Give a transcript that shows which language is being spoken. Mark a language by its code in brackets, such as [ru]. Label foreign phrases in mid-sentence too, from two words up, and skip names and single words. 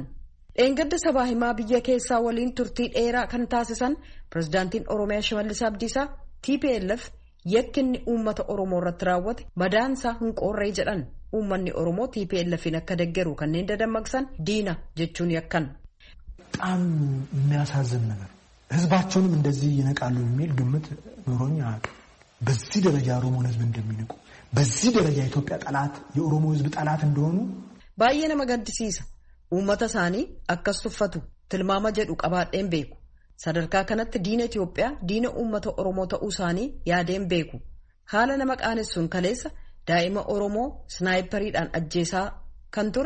[om] Dheengadda sabaa himaa biyya keessaa waliin turtii dheeraa kan taasisan pireezidaantiin Oromiyaa Shimallis Abdiisaa TPLF yakkinni uummata Oromoo irratti raawwate madaansaa hin qoorree jedhan. Uummanni Oromoo TPLFin akka deeggaru kanneen dadammaqsan diina jechuun yakkan. [am] በጣም የሚያሳዝን ነገር ህዝባቸውንም እንደዚህ ይነቃሉ የሚል ግምት ኖሮኝ አያውቅም። በዚህ ደረጃ ኦሮሞን ህዝብ እንደሚንቁ በዚህ ደረጃ የኢትዮጵያ ጠላት የኦሮሞ ህዝብ ጠላት እንደሆኑ [om] baay'ee nama gaddisiisa. Uummata isaanii akkas tuffatu tilmaama jedhu qabaadheen beeku. Sadarkaa kanatti diina Itoophiyaa diina uummata Oromoo ta'uu isaanii yaadeen beeku. Haala nama qaanessuun kaleessa daa'ima Oromoo snaayiperiidhaan ajjeesaa kan ture.